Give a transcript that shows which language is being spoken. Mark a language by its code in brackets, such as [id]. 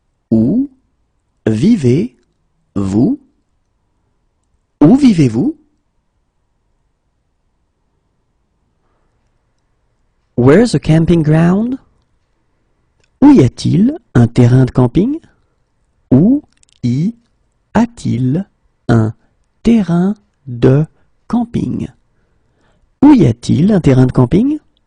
[fr] Où vivez-vous? Où vivez-vous? [en] Where's a camping ground? [fr] Où y a-t-il un terrain de camping? Où y a-t-il un terrain de camping? Où y a-t-il un terrain de camping?